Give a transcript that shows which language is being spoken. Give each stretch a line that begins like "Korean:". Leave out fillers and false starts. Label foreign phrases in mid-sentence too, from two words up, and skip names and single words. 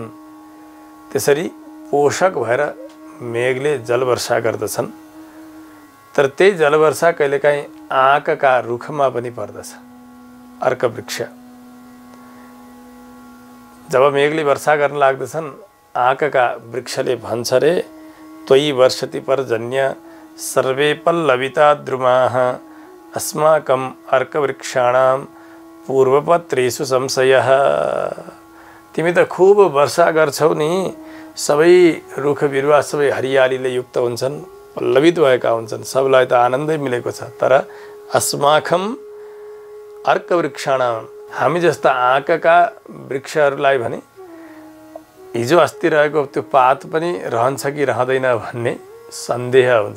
Nepali: त्यसरी पोषक भएर मेघले जलवर्षा गर्दछन्। तर त्यही जलवर्षा कहिलेकाहीँ आँकका रुखमा पनि पर्दछ। अर्क वृक्ष जब मेघले वर्षा गर्न लाग्दछन् आँकका वृक्षले भन्छ रे,
Sanskrit: त्वयि वर्षति पर्जन्य सर्वे पल्लविता द्रुमाः अस्माकं अर्कवृक्षाणां पूर्वपत्रेषु संशयः।
Nepali: तिमी त खूब वर्षा गर्छौ नि, सबै रुख बिरुवा सबै हरियालीले युक्त हुन्छन्, पल्लवित भएका हुन्छन्, सबलाई त आनन्दै मिलेको छ। तर
Sanskrit: अस्माकं अर्कवृक्षाणां,
Nepali: हामी जस्ता आँकका वृक्षहरूलाई भने हिजो अस्ति रहेको त्यो पात पनि रहन्छ कि रहँदैन भन्ने सन्देह हुन्छ।